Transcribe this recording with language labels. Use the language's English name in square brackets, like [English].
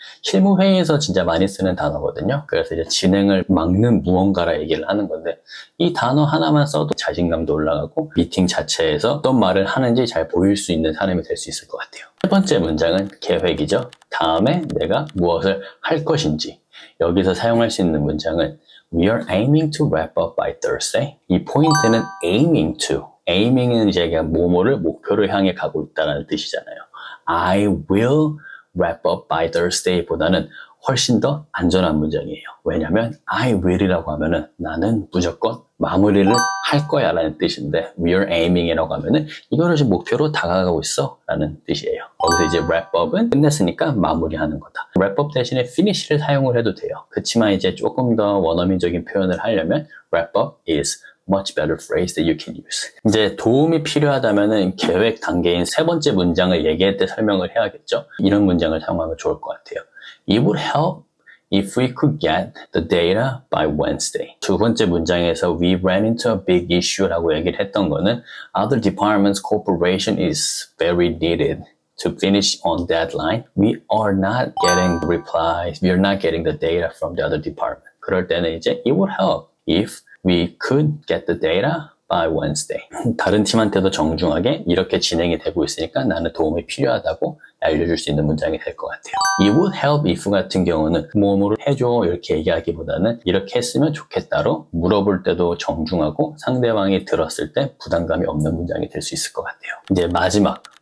[Korean] 실무회의에서 진짜 많이 쓰는 단어거든요. 그래서 이제 진행을 막는 무언가라 얘기를 하는 건데 이 단어 하나만 써도 자신감도 올라가고 미팅 자체에서 어떤 말을 하는지 잘 보일 수 있는 사람이 될 수 있을 것 같아요. 세 번째 문장은 계획이죠. 다음에 내가 무엇을 할 것인지. 여기서 사용할 수 있는 문장은 [English] We are aiming to wrap up by Thursday. [Korean] 이 포인트는 aiming to. aiming은 이제 그냥 뭐뭐를 목표를 향해 가고 있다는 뜻이잖아요. [English] I will wrap up by Thursday [Korean] 보다는 훨씬 더 안전한 문장이에요. 왜냐면 I will이라고 하면은 나는 무조건 마무리를 할 거야 라는 뜻인데 [English] We are aiming [Korean] 이라고 하면은 이거를 지금 목표로 다가가고 있어 라는 뜻이에요. 거기서 이제 wrap up은 끝냈으니까 마무리하는 거다. wrap up 대신에 finish를 사용을 해도 돼요. 그렇지만 이제 조금 더 원어민적인 표현을 하려면 [English] wrap up is much better phrase that you can use. [Korean] 이제 도움이 필요하다면은 계획 단계인 세 번째 문장을 얘기할 때 설명을 해야겠죠. 이런 문장을 사용하면 좋을 것 같아요. [English] It would help if we could get the data by Wednesday. [Korean] 두 번째 문장에서 [English] we ran into a big issue [Korean] 라고 얘기를 했던 거는 [English] other departments' cooperation is very needed to finish on deadline. We are not getting replies. We are not getting the data from the other department. [Korean] 그럴 때는 이제 [English] it would help if we could get the data by Wednesday. [Korean] 다른 팀한테도 정중하게 이렇게 진행이 되고 있으니까 나는 도움이 필요하다고 알려줄 수 있는 문장이 될 것 같아요. [English] It would help if [Korean] 같은 경우는 뭐뭐를 해줘 이렇게 얘기하기보다는 이렇게 했으면 좋겠다로 물어볼 때도 정중하고 상대방이 들었을 때 부담감이 없는 문장이 될 수 있을 것 같아요. 이제 마지막.